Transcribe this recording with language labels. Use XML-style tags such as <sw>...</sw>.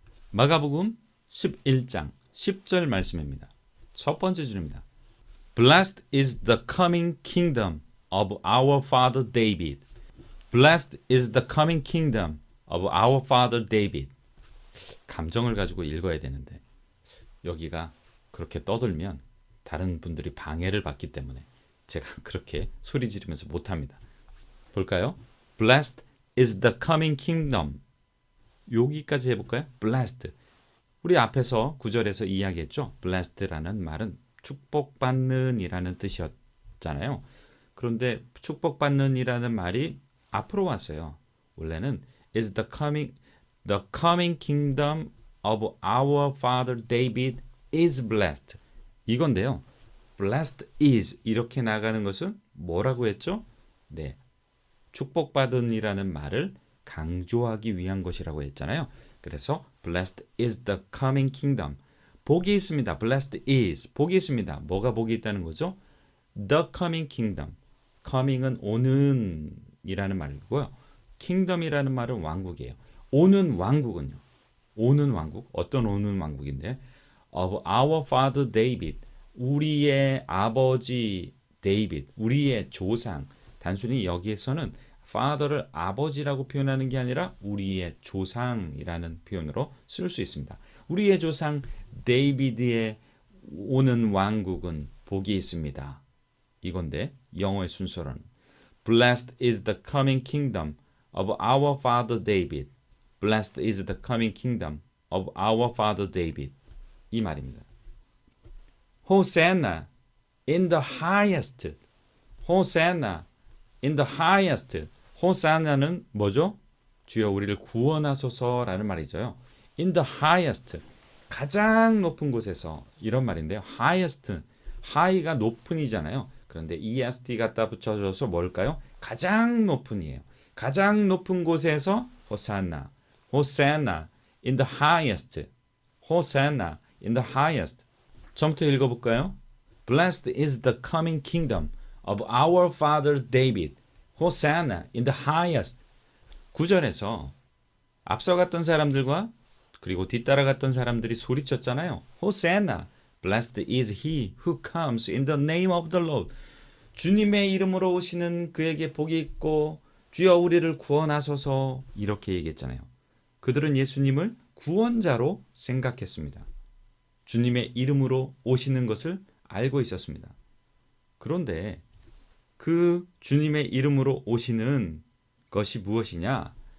<ko>마가복음 11장 10절 말씀입니다. 첫 번째 줄입니다.</ko> <en>Blessed is the coming kingdom of our father David. Blessed is the coming kingdom of our father David.</en> <ko>감정을 가지고 읽어야 되는데 여기가 그렇게 떠들면 다른 분들이 방해를 받기 때문에 제가 그렇게 소리 지르면서 못합니다. 볼까요?</ko> <en>Blessed is the coming kingdom.</en> <ko>여기까지 해볼까요? Blessed. 우리 앞에서 9절에서 이야기했죠. Blessed라는 말은 축복받는 이라는 뜻이었잖아요. 그런데 축복받는 이라는 말이 앞으로 왔어요. 원래는</ko> <en>is the coming kingdom of our father David is blessed.</en> <ko>이건데요.</ko> <en>blessed is</en> <ko>이렇게 나가는 것은 뭐라고 했죠? 네. 축복받은이라는 말을 강조하기 위한 것이라고 했잖아요. 그래서</ko> <en>blessed is the coming kingdom.</en> <ko>복이 있습니다.</ko> <en>blessed is.</en> <ko>복이 있습니다. 뭐가 복이 있다는 거죠?</ko> <en>the coming kingdom.</en> <ko>coming은 오는 이라는 말이고요. kingdom이라는 말은 왕국이에요. 오는 왕국은요. 오는 왕국. 어떤 오는 왕국인데</ko> <en>of our father David.</en> <ko>우리의 아버지 데이빗. 우리의 조상. 단순히 여기에서는 father를 아버지라고 표현하는 게 아니라 우리의 조상이라는 표현으로 쓸 수 있습니다. 우리의 조상 데이비드의 오는 왕국은 복이 있습니다. 이건데 영어의 순서로는</ko> <en>Blessed is the coming kingdom of our father David. Blessed is the coming kingdom of our father David.</en> <ko>이 말입니다.</ko> <en>Hosanna in the highest. Hosanna in the highest.</en> <ko>호산나는 뭐죠? 주여 우리를 구원하소서라는 말이죠.</ko> <en>In the highest.</en> <ko>가장 높은 곳에서 이런 말인데요.</ko> <en>highest.</en> <ko>high가 높은이잖아요. 그런데 est 갖다 붙여줘서 뭘까요? 가장 높은이에요. 가장 높은 곳에서 호산나.</ko> <en>호산나 in the highest. 호산나 in the highest.</en> <ko>처음부터 읽어볼까요?</ko> <en>Blessed is the coming kingdom of our father David. Hosanna in the highest.</en> <ko>9절에서 앞서갔던 사람들과 그리고 뒤따라갔던 사람들이 소리쳤잖아요.</ko> <en>Hosanna, blessed is he who comes in the name of the Lord.</en> <ko>주님의 이름으로 오시는 그에게 복이 있고 주여 우리를 구원하소서 이렇게 얘기했잖아요. 그들은 예수님을 구원자로 생각했습니다. 주님의 이름으로 오시는 것을 알고 있었습니다. 그런데 그 주님의 이름으로 오시는 것이 무엇이냐?</ko>